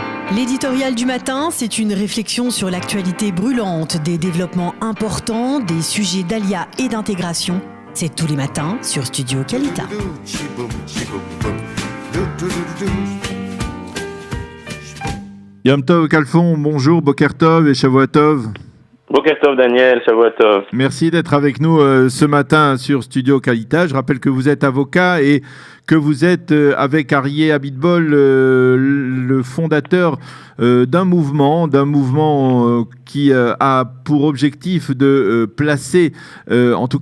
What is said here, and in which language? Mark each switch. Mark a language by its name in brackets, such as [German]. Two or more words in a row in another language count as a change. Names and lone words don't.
[French] L'éditorial du matin, c'est une réflexion sur l'actualité brûlante, des développements importants, des sujets d'ALIA et d'intégration. C'est tous les matins sur Studio Kalita. Yom Tov Kalfon, bonjour, [Hebrew] בוקר טוב [French] et [Hebrew] שבוע טוב. בוקר טוב Daniel, שבוע טוב. [French] Merci d'être avec nous ce matin sur Studio Kalita. Je rappelle que vous êtes avocat et que vous êtes avec Aryeh Abitbol, le fondateur d'un mouvement qui a pour objectif de placer, en tout